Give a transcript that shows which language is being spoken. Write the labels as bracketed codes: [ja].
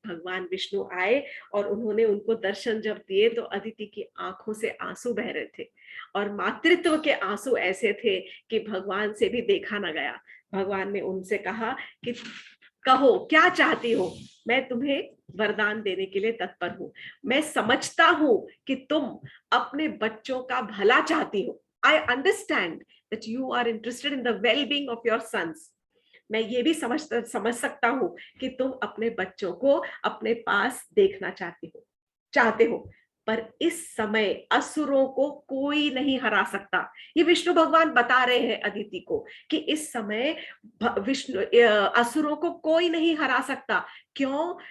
[hi] भगवान विष्णु आए और उन्होंने उनको दर्शन जब दिए तो अदिति की आंखों से आंसू बह रहे थे, और मातृत्व के आंसू ऐसे थे कि भगवान से भी देखा न गया। भगवान ने उनसे कहा कि कहो क्या चाहती हो, मैं तुम्हें वरदान देने के लिए तत्पर हूं। मैं समझता हूं कि तुम अपने बच्चों का भला चाहती हो। [en] I understand that you are interested in the well-being of your sons. [hi] मैं ये भी समझ सकता हूं कि तुम अपने बच्चों को अपने पास देखना चाहते हो, पर इस समय असुरों को कोई नहीं हरा सकता। ये विष्णु भगवान बता रहे हैं अदिति को कि इस समय असुरों को कोई नहीं हरा सकता। क्यों?